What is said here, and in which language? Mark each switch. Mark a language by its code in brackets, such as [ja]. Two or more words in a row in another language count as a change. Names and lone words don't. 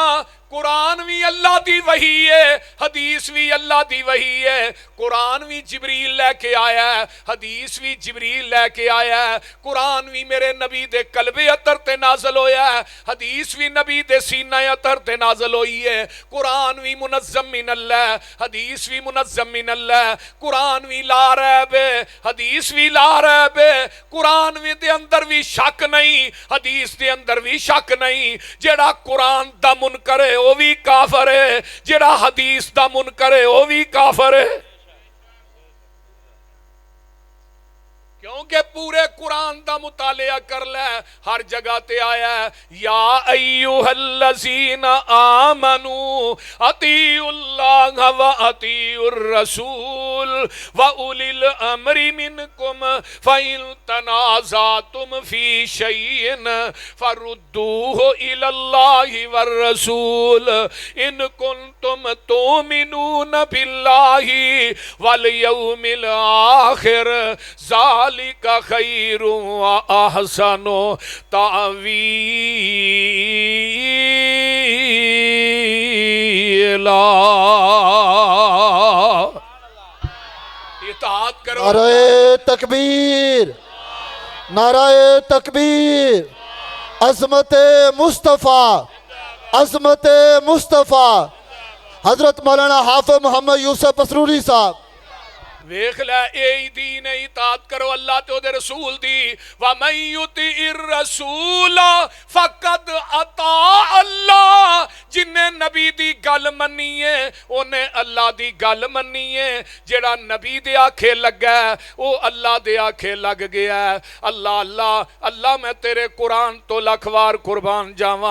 [pa] قرآن بھی اللہ دی وحی ہے، حدیث بھی اللہ دی وحی ہے. قرآن بھی جبریل لیکے آیا ہے، حدیث بھی جبریل لیکے آیا ہے. قرآن بھی میرے نبی دے قلبِ اطہر تے نازل ہویا ہے، حدیث بھی نبی دے سینہ اطہر تے نازل ہوئی ہے. قرآن بھی [ar] منزل من الله, [pa] حدیث بھی [ar] منزل من الله. [pa] قرآن بھی [ar] لا ريب [pa] ہے، حدیث بھی [ar] لا ريب [pa] है। قرآن بھی دے اندر بھی شک نہیں، حدیث دے اندر بھی شک نہیں. جیہڑا قرآن دا منکر ہے وہ بھی کافر ہے، جیہڑا حدیث دا منکر ہے وہ بھی کافر ہے. کیونکہ پورے قرآن دا مطالعہ کر لے، ہر جگہ تے آیا ہے [ar] يا أيها الذين آمنوا أطيعوا الله وأطيعوا الرسول وأولي الأمر منكم فإن تنازعتم في شيء فردوه إلى الله والرسول إن كنتم تؤمنون بالله واليوم الآخر ذلك خير وأحسن تأويلا. [pa] اطاعت کرو. [ur] نعرۂ تکبیر، نعرۂ تکبیر. عظمتِ مصطفیٰ، عظمتِ مصطفیٰ. حضرت مولانا حافظ محمد یوسف پسروری صاحب. [pa] ویکھ لے یہی دین ہے، اطاعت کرو اللہ تے اوہدے رسول دی. [ar] ومن يطع الرسول فقد أطاع الله, [pa] جنہے نبی دی گل منی ہے اوہنے اللہ دی گل منی ہے. جیہڑا نبی دے آکھے لگا وہ اللہ دے آکھے لگ گیا. اللہ اللہ اللہ میں تیرے قرآن توں لکھ وار قربان جاواں.